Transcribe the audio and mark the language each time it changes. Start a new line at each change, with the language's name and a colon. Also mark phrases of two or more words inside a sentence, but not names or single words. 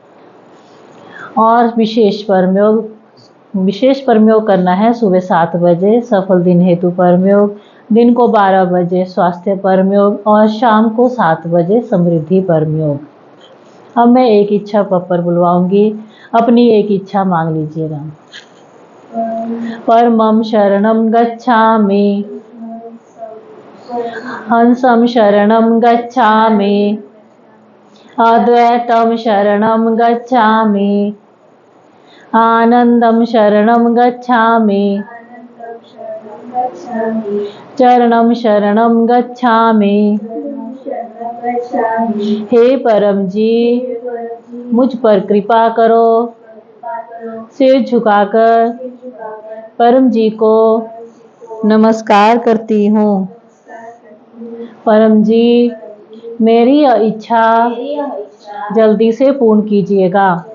Hindi: और विशेष परम योग करना है सुबह 7 बजे सफल दिन हेतु परम योग, दिन को 12 बजे स्वास्थ्य परम योग और शाम को 7 बजे समृद्धि परम योग। अब मैं एक इच्छा पर बुलवाऊंगी, अपनी एक इच्छा मांग लीजिएगा।
Pali: परमं शरणं गच्छामि, हंसं शरणं गच्छामि, अद्वैतं शरणं गच्छामि, आनंदं शरणं गच्छामि, चरणं शरणं गच्छामि,
Hindi: हे परम जी, मुझ पर कृपा करो। सिर झुकाकर परम जी को नमस्कार करती हूँ। परम जी, मेरी यह इच्छा जल्दी से पूर्ण कीजिएगा।